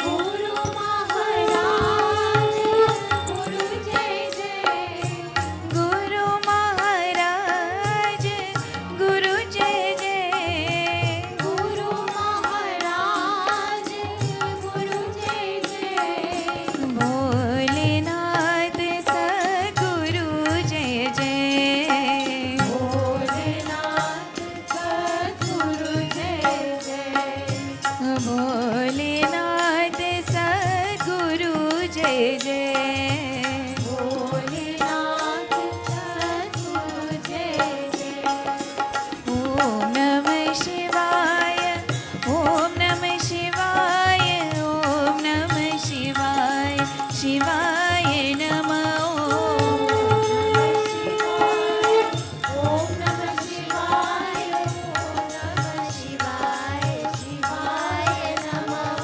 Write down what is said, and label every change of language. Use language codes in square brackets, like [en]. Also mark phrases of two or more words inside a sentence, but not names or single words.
[hi] गुरु महाराज गुरु जय जय गुरु महाराज गुरु जय जय गुरु महाराज गुरु जय जय भोलेनाथ सद्गुरु जय जय भोलेनाथ सद्गुरु जय जय भोलेनाथ सद्गुरु जय जय भोलेनाथ सद्गुरु जय जय [sa] ओम नमः शिवाय ओम नमः शिवाय ओम नमः शिवाय शिवाय नमः ओम नमः शिवाय शिवाय नमः